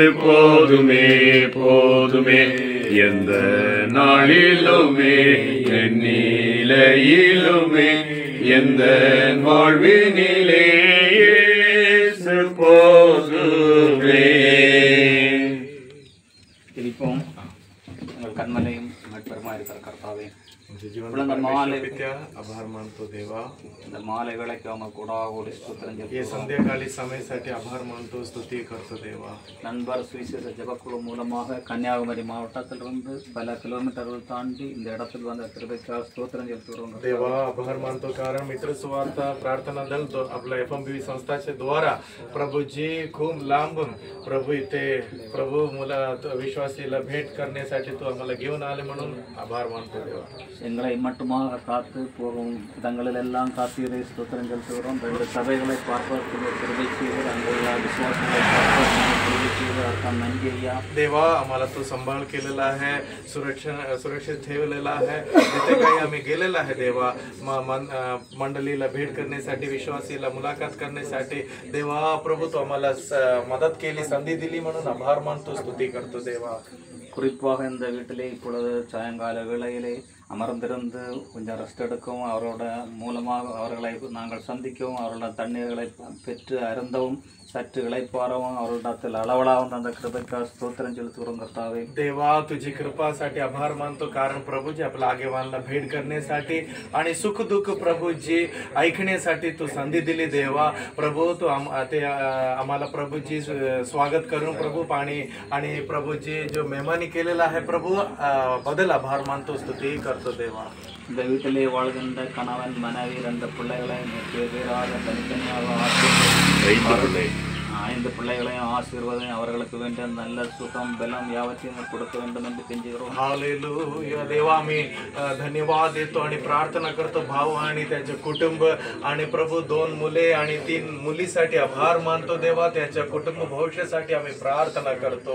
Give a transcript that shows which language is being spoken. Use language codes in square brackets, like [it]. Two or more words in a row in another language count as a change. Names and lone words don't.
[ta] போதுமே போதுமே, எந்த நாளிலுமே எந்நிலையிலுமே எந்த வாழ்வினிலே இயேசு போதுமே. திருப்பவும் உங்கள் கண்மலையும் பெருமா இருக்கிற கர்த்தாவே, [mr] आभार मानतो देवा. [ta] இந்த மாலை வேளைக்கு அவங்க கூட ஒரு ஸ்தோத்திரம் [mr] ये संध्याकाळी समयासाठी आभार मानतो, स्तुती करतो देवा. [ta] நண்பர் சுவிசேஷ ஜெபக்குழு மூலமாக கன்னியாகுமரி மாவட்டத்திலிருந்து பல கிலோமீட்டர்கள் தாண்டி இந்த இடத்தில் வந்த கிருபைக்காக ஸ்தோத்திரம் செலுத்துகிறோம் [mr] देवा. आभार मानतो कारण मित्र सुवार्ता प्रार्थना दल तो आपल्या एफएमबीवी संस्थाच्या द्वारा प्रभू जी खूप लांबून प्रभू इथे प्रभू मुला विश्वासीला भेट करण्यासाठी तो आम्हाला घेऊन आले, म्हणून आभार मानतो देवा. [ta] எங்களை மட்டுமாக காத்து போகும் இடங்களில் எல்லாம் காத்தீரை ஸ்தோத்திரம் செலுத்துகிறோம். 2 சபைகளை பார்ப்பதற்கு கிருபை செய்து, அங்குள்ள விசுவாசங்களை பார்ப்பதற்கு கிருபை செய்து, அர்த்தம் நன்றி ஐயா. [mr] देवा, आम्हाला तो सांभाळ केलेला आहे, सुरक्षित ठेवलेला आहे. जिथे काही आम्ही गेलेला आहे देवा, मंडळीला भेट करण्यासाठी, विश्वासीला मुलाखत करण्यासाठी देवा प्रभू तो आम्हाला मदत केली, संधी दिली, म्हणून आभार मानतो, स्तुती करतो देवा. [ta] குறிப்பாக இந்த வீட்டிலே இப்பொழுது சாயங்கால வேளையிலே அமர்ந்திருந்து கொஞ்சம் ரெஸ்ட் எடுக்கவும், அவரோட மூலமாக அவர்களை நாங்கள் சந்திக்கவும், அவரோட தண்ணீர்களை பெற்று அருந்தவும், சற்று இளைப்பாறவும், அவரிடத்தில் அளவலாவும் அந்த கிருபைக்காக स्तोत्रம் செலுத்துகிறோம் கர்த்தாவே. [mr] देवा, तुझी कृपासाठी आभार मानतो कारण प्रभूजी आपल्या आगेवानला भेट करण्यासाठी आणि सुख दुःख प्रभूजी ऐकण्यासाठी तू संधी दिली देवा. प्रभू तू ते आम्हाला प्रभूजी स्वागत करून प्रभू पाणी आणि प्रभूजी जो मेहमानी केलेला आहे प्रभू बदल आभार मानतो, स्तुती करतो देवा. [ta] இந்த வீட்டிலே வாழ்கின்ற கணவன் மனைவி 2 பிள்ளைகளை பேராக தனித்தனியாக 5 பிள்ளைகளையும் ஆசீர்வாதம், அவர்களுக்கு வேண்டிய நல்ல சுகம் பலம் யாவற்றையும் கொடுக்க வேண்டும் என்று கெஞ்சுகிறோம். [mr] हालेलुया देवा, आम्ही धन्यवाद देतो आणि प्रार्थना करतो भाऊ आणि त्याचे कुटुंब आणि प्रभू 2 मुले आणि 3 मुलीसाठी आभार मानतो देवा. त्याच्या कुटुंब भविष्यासाठी आम्ही प्रार्थना करतो.